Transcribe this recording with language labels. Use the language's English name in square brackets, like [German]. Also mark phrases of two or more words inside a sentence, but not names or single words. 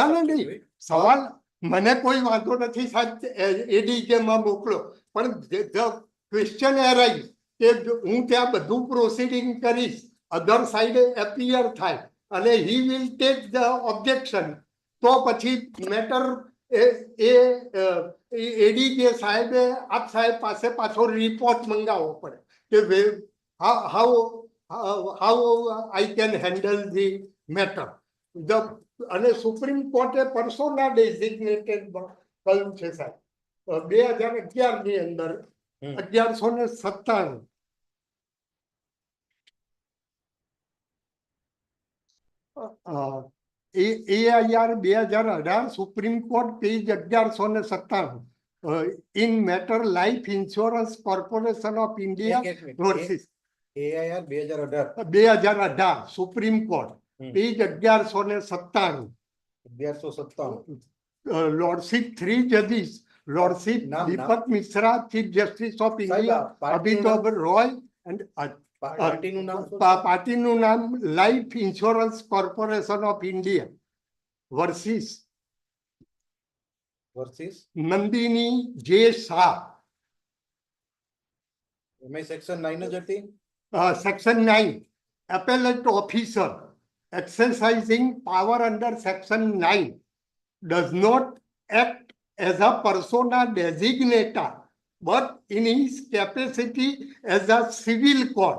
[Gujarati] ના નહીં, સવાલ મને કોઈ વાંધો નથી સાહેબ, એડીકેમાં મોકલો, પણ [English] question arise [Gujarati] કે હું ત્યાં બધું પ્રોસીડિંગ કરીશ, [English] other side appear [Gujarati] થાય અને [English] he will take the objection, [Gujarati] તો પછી મેટર એડીકે સાહેબે આપ સાહેબ પાસે પાછો રિપોર્ટ મંગાવવો પડે કે [English] how I can handle the matter. [Gujarati] અને સુપ્રીમ કોર્ટે [English] persona designated [Gujarati] કહ્યું છે સાહેબ 2011 ની અંદર 1197 AIR 2018 સુપ્રીમ કોર્ટ પેજ 1197 [English] in matter life insurance corporation of India versus [Gujarati] AIR 2018 સુપ્રીમ કોર્ટ પેજ 1197 [English] lordship 3 judges, lordship Deepak Mishra, chief justice of India, Abhitav Roy, and [Gujarati] પાર્ટીનું નામ લાઈફ ઇન્સ્યોરન્સ કોર્પોરેશન ઓફ ઇન્ડિયા વર્સિસ નંદિની જે શાહ. એમાં સેક્શન 9 જ હતી. [English] Section 9, appellate officer exercising power under Section 9 does not act as a persona designator, but in his capacity as a civil court.